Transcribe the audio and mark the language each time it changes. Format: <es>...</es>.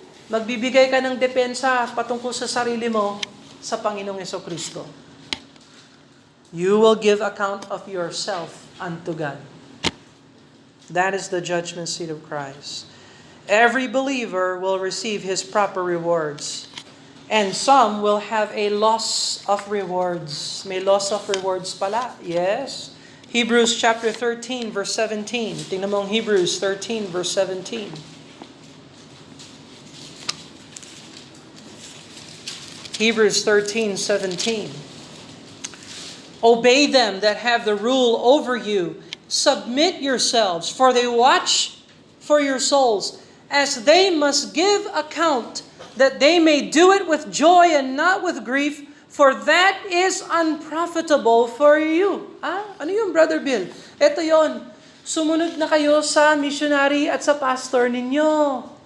<tl>Magbibigay ka ng depensa patungkol sa sarili mo sa Panginoong Jesucristo.</tl> <en>You will give account of yourself unto God. That is the judgment seat of Christ. Every believer will receive his proper rewards. And some will have a loss of rewards.</en> <tl>May</tl> <en>loss of rewards</en> <tl>pala.</tl> <en>Yes. Hebrews chapter 13 verse 17.</en> <tl>Tingnan mo ang Hebrews 13 verse 17.</tl> <en>Hebrews 13:17. Obey them that have the rule over you. Submit yourselves, for they watch for your souls, as they must give account, that they may do it with joy and not with grief, for that is unprofitable for you.</en> <tl>Ano yung Brother Bill? Ito yon. Sumunod na kayo sa missionary at sa pastor ninyo.</tl>